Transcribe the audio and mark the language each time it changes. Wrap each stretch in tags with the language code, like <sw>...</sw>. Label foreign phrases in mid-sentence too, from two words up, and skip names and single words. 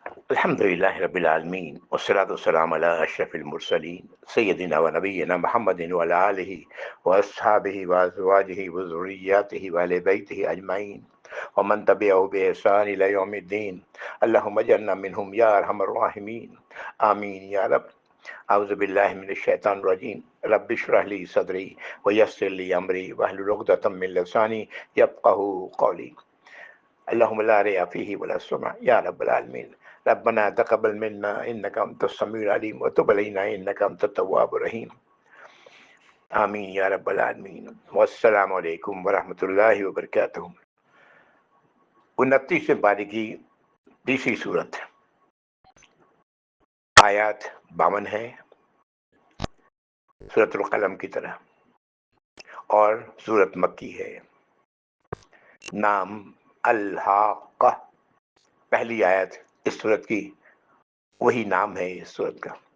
<ar>الحمد لله رب العالمين والصلاة والسلام على أشرف المرسلين سيدنا ونبينا محمد وعلى آله وأصحابه وأزواجه وذرياته وأهل بيته أجمعين ومن تبعه بإحسان إلى يوم الدين اللهم اجعلنا منهم يا أرحم الراحمين آمين يا رب. أعوذ بالله من الشيطان الرجيم رب اشرح لي صدري ويسر لي أمري واحلل عقدة من لساني يفقهوا قولي. اللهم لا رياء فيه ولا سمعة يا رب العالمين. ربنا تقبل منا إنك أنت السميع العليم وتب علينا إنك أنت التواب الرحيم. آمين يا رب العالمين. والسلام عليكم ورحمة الله وبركاته.</ar> <ur>29 پارے کی تیسری سورت، آیات 52 ہے، سورۃ القلم کی طرح، اور سورت مکی ہے. نام الحاقہ، پہلی آیت اس سورت کی وہی نام ہے اس سورت کا.</ur>